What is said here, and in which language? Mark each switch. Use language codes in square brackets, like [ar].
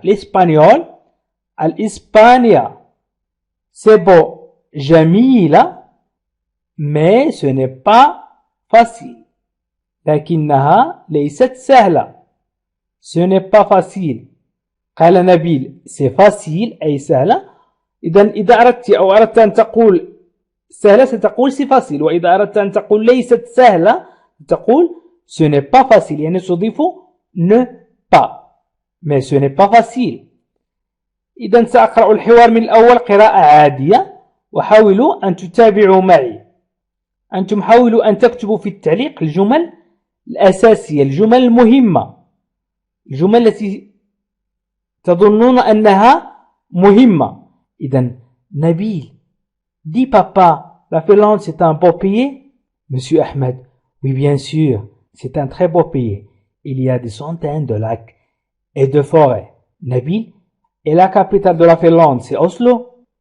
[fr] l'espagnol, [ar] الإسبانيا, [fr] c'est beau, [ar] جميلة, [fr] mais ce n'est pas facile. [ar] لكنها ليست سهلة. [fr] Ce n'est pas facile. [ar] قال نبيل سي فاسيل أي سهلة. إذا أردت أن تقول سهلة ستقول سي فاسيل، وإذا أردت أن تقول ليست سهلة تقول [fr] ce n'est pas facile، [ar] يعني تضيف [fr] ne pas mais ce n'est pas facile. [ar] إذا سأقرأ الحوار من الأول قراءة عادية، وحاولوا أن تتابعوا معي. أنتم حاولوا أن تكتبوا في التعليق الجمل الأساسية، الجمل المهمة، الجمل التي تظنون أنها مهمة. إذا نبيل [fr] dit papa la Finlande c'est un beau pays. Monsieur Ahmed oui bien sûr c'est un très beau pays, il y a des centaines de lacs et de forêts. Nabil et la capitale de la Finlande c'est Oslo.